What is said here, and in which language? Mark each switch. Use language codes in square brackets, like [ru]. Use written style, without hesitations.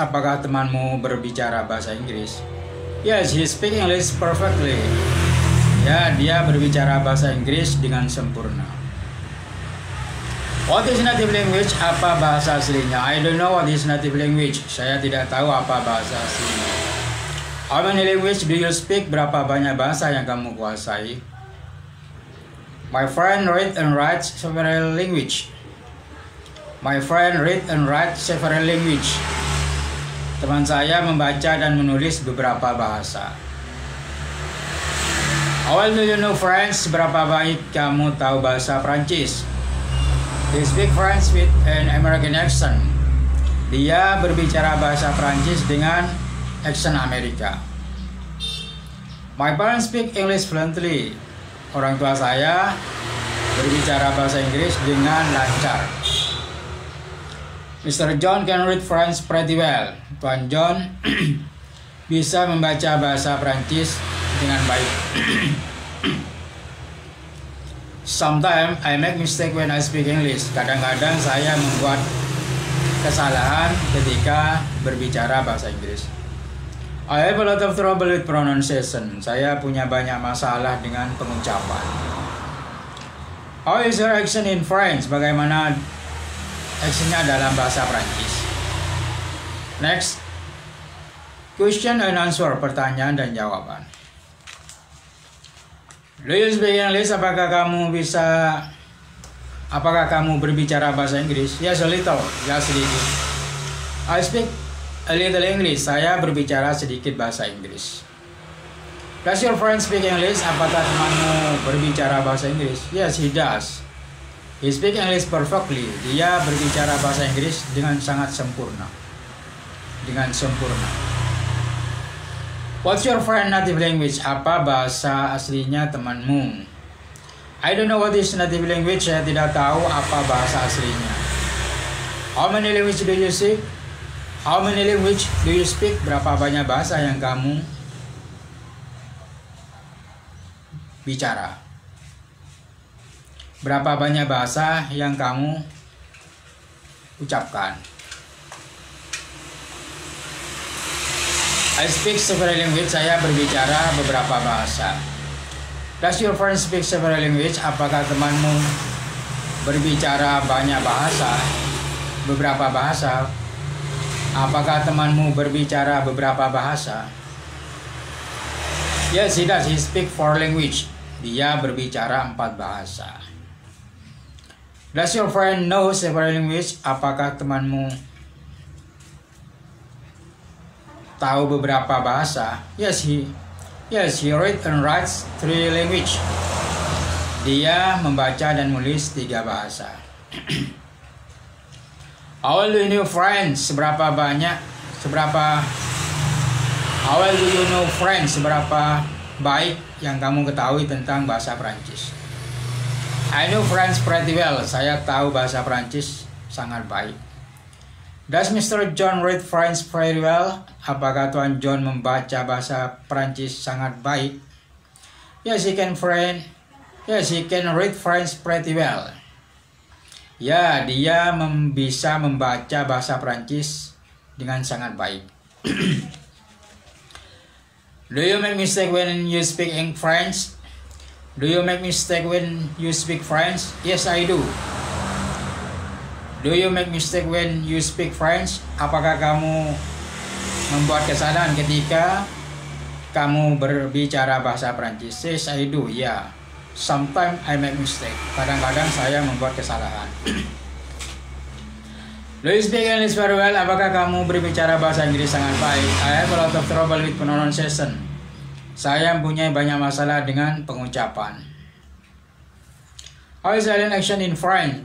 [id] Apakah temanmu berbicara bahasa Inggris? [en] Yes, he speak English perfectly. [id] Ya, dia berbicara bahasa Inggris dengan sempurna. [en] What is native language? [id] Apa bahasa aslinya? [en] I don't know what is native language. [id] Saya tidak tahu apa bahasa aslinya. [en] How many language do you speak? [id] Berapa banyak bahasa yang kamu kuasai? [en] My friend read and writes several language. My friend read and writes several language. [id] Teman saya membaca dan menulis beberapa bahasa. [en] How well do you know French? [id] Seberapa baik kamu tahu bahasa Prancis? [en] He speak French with an American accent. [id] Dia berbicara bahasa Prancis dengan aksen Amerika. [en] My parents speak English fluently. [id] Orang tua saya berbicara bahasa Inggris dengan lancar. [en] Mr. John can read French pretty well. [id] Tuan John bisa membaca bahasa Prancis dengan baik. [en] Sometimes I make mistake when I speak English. [id] Kadang-kadang saya membuat kesalahan ketika berbicara bahasa Inggris. [en] I have a lot of trouble with pronunciation. [id] Saya punya banyak masalah dengan pengucapan. [en] How is your accent in French? [id] Bagaimana accentnya dalam bahasa Prancis? [en] Next. Question and answer. [id] Pertanyaan dan jawaban. [en] Do you speak English? [id] Apakah kamu berbicara bahasa Inggris? [en] Yes, a little. [id] Ya, sedikit. [en] I speak a little English. [id] Saya berbicara sedikit bahasa Inggris. [en] Does your friend speak English? [id] Apakah temanmu berbicara bahasa Inggris? [en] Yes, he does. He speak English perfectly. [id] Dia berbicara bahasa Inggris dengan sangat sempurna. [en] What's your friend native language? [id] Apa bahasa aslinya temanmu? [en] I don't know what is native language. [id] Saya tidak tahu apa bahasa aslinya. [en] How many language do you speak? How many language do you speak? [id] Berapa banyak bahasa yang kamu bicara? Berapa banyak bahasa yang kamu ucapkan? [en] I speak several language. [id] Saya berbicara beberapa bahasa. [en] Does your friend speak several language? [id] Apakah temanmu berbicara banyak bahasa? Beberapa bahasa? Apakah temanmu berbicara beberapa bahasa? [en] Yes, he does. He speak 4 language. [id] Dia berbicara 4 bahasa. [en] Does your friend know several language? [id] Apakah temanmu tahu beberapa bahasa? [en] Yes, he read and writes 3 language. [id] Dia membaca dan menulis 3 bahasa. [en] How well do you know French? [id] Seberapa baik yang kamu ketahui tentang bahasa Prancis? [en] I know French pretty well. [id] Saya tahu bahasa Prancis sangat baik. [en] Does Mr. John read French very well? [id] Apakah Tuan John membaca bahasa Prancis sangat baik? [en] Yes, he can read French pretty well. [id] Ya, dia bisa membaca bahasa Prancis dengan sangat baik. [en] Do you make mistake when you speak in French? Do you make mistake when you speak French? Yes, I do. Do you make mistake when you speak French? [id] Apakah kamu membuat kesalahan ketika kamu berbicara bahasa Prancis? [en] Yes, I do. [id] Ya. [en] Sometimes I make mistake. [id] Kadang-kadang saya membuat kesalahan. [en] Do you speak English very well? [id] Apakah kamu berbicara bahasa Inggris sangat baik? [en] I have a lot of trouble with pronunciation. [id] Saya mempunyai banyak masalah dengan pengucapan. [en] How is Helen action in French?